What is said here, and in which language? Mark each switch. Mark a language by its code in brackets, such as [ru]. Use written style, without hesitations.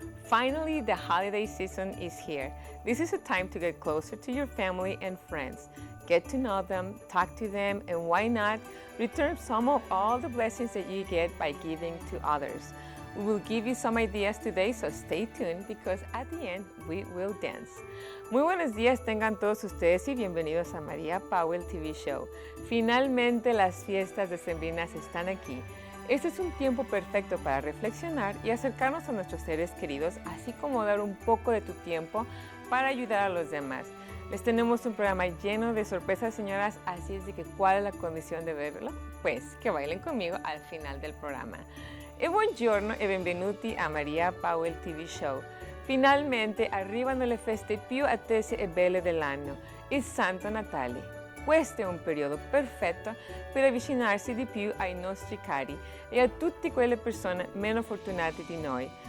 [en] Finally, the holiday season is here. This is a time to get closer to your family and friends. Get to know them, talk to them, and why not return some of all the blessings that you get by giving to others. We will give you some ideas today, so stay tuned because at the end we will dance. [es] Muy buenos días tengan todos ustedes y bienvenidos a Maria Powell TV Show. Finalmente las fiestas decembrinas están aquí. Este es un tiempo perfecto para reflexionar y acercarnos a nuestros seres queridos, así como dar un poco de tu tiempo para ayudar a los demás. Les tenemos un programa lleno de sorpresas, señoras, así es de que ¿cuál es la condición de verlo? Pues que bailen conmigo al final del programa. [it] E buongiorno e benvenuti a Maria Powell TV Show. Finalmente arrivano le feste più attese e belle dell'anno, il Santo Natale. Questo è un periodo perfetto per avvicinarsi di più ai nostri cari e a tutte quelle persone meno fortunate di noi.